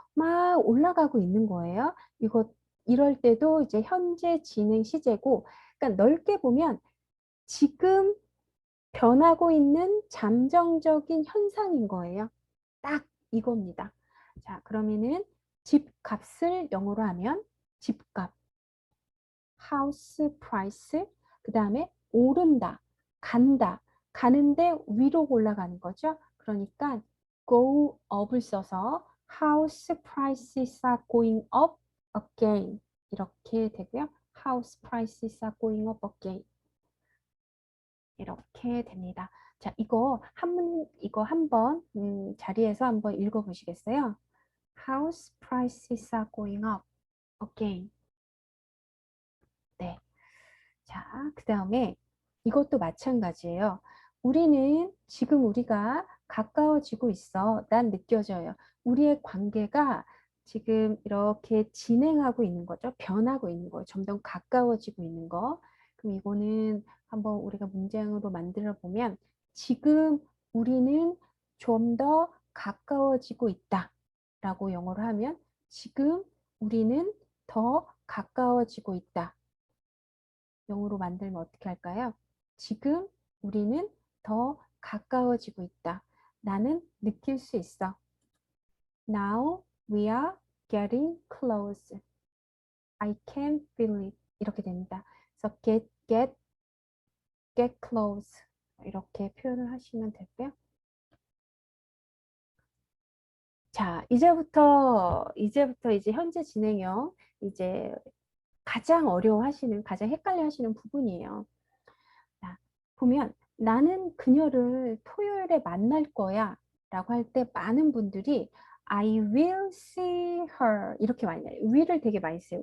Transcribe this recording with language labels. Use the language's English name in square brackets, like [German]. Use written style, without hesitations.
[Korean] 막 올라가고 있는 거예요. 이럴 때도 이제 현재 진행 시제고, 그러니까 넓게 보면 지금 변하고 있는 잠정적인 현상인 거예요. 딱 이겁니다. 자, 그러면은 집값을 영어로 하면 집값, house price, 그 다음에 오른다, 간다. 가는데 위로 올라가는 거죠. 그러니까 [English] go up을 써서 house prices are going up again. [Korean] 이렇게 되고요. [English] house prices are going up again. [Korean] 이렇게 됩니다. 자, 이거 한번 자리에서 한번 읽어 보시겠어요? [English] House prices are going up again. [Korean] 네. 자, 그다음에 이것도 마찬가지예요. 지금 우리가 가까워지고 있어. 난 느껴져요. 우리의 관계가 지금 이렇게 진행하고 있는 거죠. 변하고 있는 거예요. 점점 가까워지고 있는 거. 그럼 이거는 한번 우리가 문장으로 만들어 보면 지금 우리는 좀 더 가까워지고 있다. 라고 영어로 하면 지금 우리는 더 가까워지고 있다. 영어로 만들면 어떻게 할까요? 지금 우리는 더 가까워지고 있다. 나는 느낄 수 있어. [English] Now we are getting close. I can feel it. [Korean] 이렇게 됩니다. 그래서 [English] get close. [Korean] 이렇게 표현을 하시면 되고요. 자, 이제부터 이제 현재 진행형 이제 가장 헷갈려 하시는 부분이에요. 자, 보면 나는 그녀를 토요일에 만날 거야 라고 할 때 많은 분들이 [English] I will see her [Korean] 이렇게 많이 해요. will을 되게 많이 써요.